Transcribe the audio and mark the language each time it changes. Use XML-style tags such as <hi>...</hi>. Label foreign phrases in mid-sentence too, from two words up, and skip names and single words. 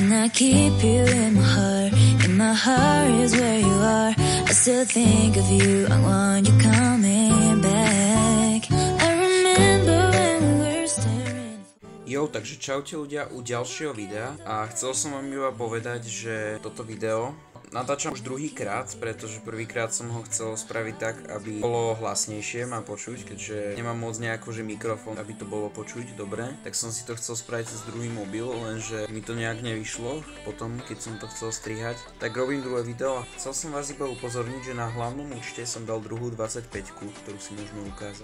<en>keep you in my heart is where you are. I still think of you, I want you coming back. I remember when we were staring.</en> <sk>Jo, takže čaute ľudia u ďalšieho videa a chcel som vám iba povedať, že toto video natáčam už druhýkrát, pretože prvýkrát som ho chcel spraviť tak, aby bolo hlasnejšie ma počuť, keďže nemám moc nejako, že mikrofón, aby to bolo počuť dobre, tak som si to chcel spraviť cez druhý mobil, lenže mi to nejak nevyšlo, potom keď som to chcel strihať, tak robím druhé video a chcel som vás iba upozorniť, že na hlavnom účte som dal druhú 25-ku, ktorú si môžeme ukázať.</sk>